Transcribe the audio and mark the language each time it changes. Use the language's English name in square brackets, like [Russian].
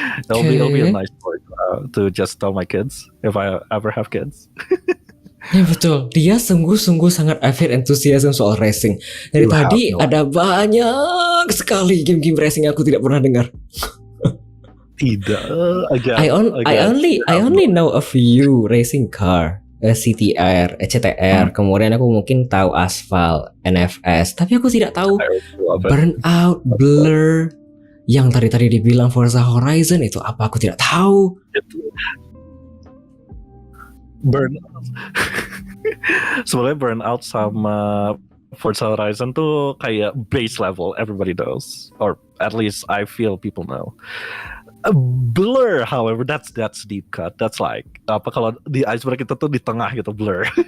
[English] It'll be a nice story to just tell my kids if I ever have kids. [Indonesian] Ya betul. Dia sungguh-sungguh sangat avid enthusiasm soal racing. Dari tadi ada banyak sekali game-game racing yang aku tidak pernah dengar. Tidak. [English] I only know a few racing car. [Indonesian] CTR, CTR, kemudian aku mungkin tahu Asphalt, NFS, tapi aku tidak tahu Burnout, Blur, yang tadi dibilang Forza Horizon itu apa aku tidak tahu. Burnout. Sebenarnya Burnout sama Forza Horizon tuh kayak base level, [English] everybody knows, or at least I feel people know. Blur, however, that's deep cut. [Indonesian] That's like apa kalau di iceberg itu tuh di tengah gitu blur.